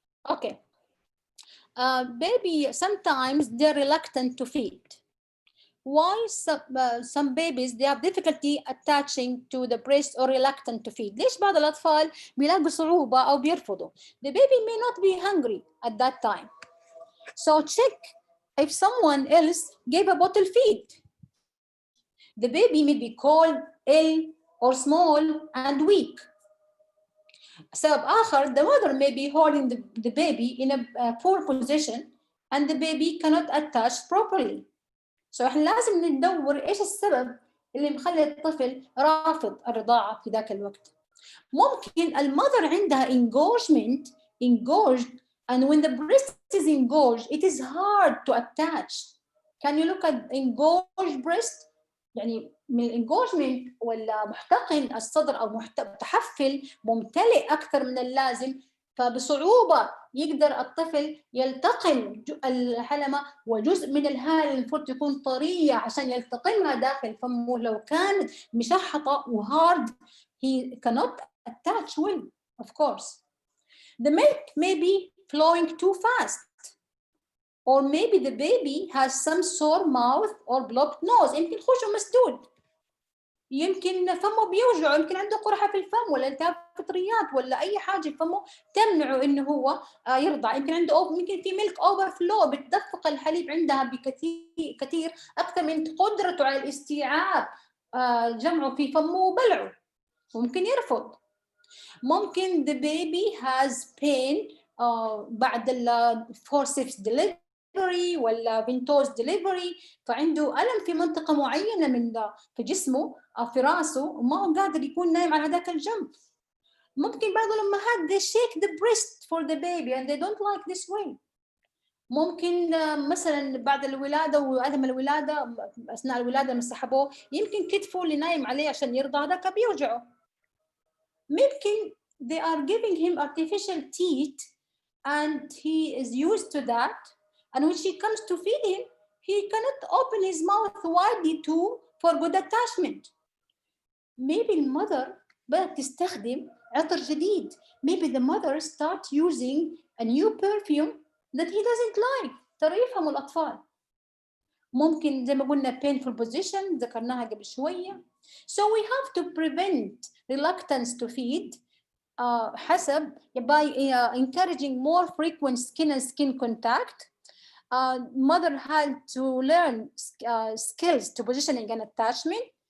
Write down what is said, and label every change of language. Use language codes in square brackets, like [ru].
[en] Okay. Baby, sometimes they're reluctant to feed. Why some babies they have difficulty attaching to the breast or reluctant to feed? [ar] ليش بعض الأطفال بيلاقوا صعوبة أو بيرفضوا? [en] The baby may not be hungry at that time. So check if someone else gave a bottle feed. The baby may be cold, ill, or small and weak. [ar] سبب آخر, [en] the mother may be holding the baby in a poor position and the baby cannot attach properly. [ar] So احنا لازم ندور ايش السبب اللي مخلي الطفل رافض الرضاعة في ذاك الوقت. ممكن المother عندها [en] engorged, and when the breast is engorged, it is hard to attach. Can you look at engorged breast? [ar] يعني من engorgement ولا محتقن الصدر أو متحفل ممتلئ أكثر من اللازم، فبصعوبة يقدر الطفل يلتقم الحلمة وجزء من الهالة المفروض تكون طرية عشان يلتقمها داخل فمه. لو كانت مشحطة وهارد [en] he cannot attach well, of course. The milk may be flowing too fast, or maybe the baby has some sore mouth or blocked nose. [ar] يمكن خشمه مسدود، يمكن فمه بيوجعه، يمكن عنده قرحة في الفم ولا التهاب فطريات ولا أي حاجة في فمه تمنعه إنه هو يرضع. يمكن عنده يمكن في ميلك أوفر فلو بتدفق الحليب عندها بكثير أكثر من قدرته على الاستيعاب جمعه في فمه وبلعه، ممكن يرفض. ممكن [en] the baby has pain [ar] بعد forceps delivery ولا ventouse delivery، فعنده ألم في منطقة معينة في جسمه أو في رأسه وما هو قادر يكون نايم على هذاك الجنب. ممكن بعض الأمهات [en] they shake the breast for the baby and they don't like this way. [ar] ممكن مثلا بعد الولادة وعدم الولادة أثناء الولادة لما سحبوه يمكن كتفه اللي نايم عليه عشان يرضع ذاك بيوجعه. ممكن [en] they are giving him artificial teeth and he is used to that, and when she comes to feed him he cannot open his mouth widely too for good attachment. [ar] Maybe المother بدأت تستخدم عطر جديد. [en] Maybe the mother start using a new perfume that he doesn't like. [ar] ترى يفهموا الأطفال. ممكن زي ما قلنا [en] painful position [ar] ذكرناها قبل شوية. [en] So we have to prevent reluctance to feed حسب by encouraging more frequent skin and skin contact. Mother had to learn skills to positioning and attachment.